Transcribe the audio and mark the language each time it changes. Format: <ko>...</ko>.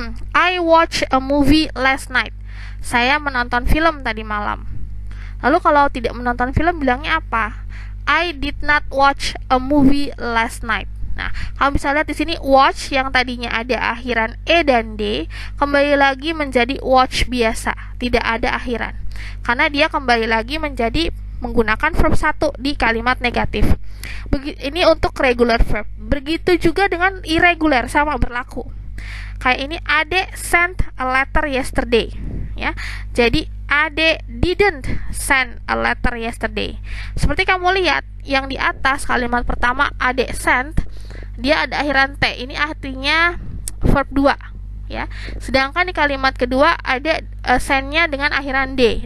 <en>I watch a movie last night.</en> <id>Saya menonton film tadi malam. Lalu kalau tidak menonton film bilangnya apa?</id> <en>I did not watch a movie last night.</en> <id>Nah, kalau bisa lihat di sini watch yang tadinya ada akhiran e dan d kembali lagi menjadi watch biasa, tidak ada akhiran. Karena dia kembali lagi menjadi menggunakan verb 1 di kalimat negatif. Ini untuk regular verb. Begitu juga dengan irregular, sama berlaku. Kayak ini,</id> <en>Ade sent a letter yesterday, ya. Jadi Ade didn't send a letter yesterday.</en> <id>Seperti kamu lihat yang di atas kalimat pertama Ade sent, dia ada akhiran t. Ini artinya verb 2, ya. Sedangkan di kalimat kedua ada send-nya dengan akhiran d.</id>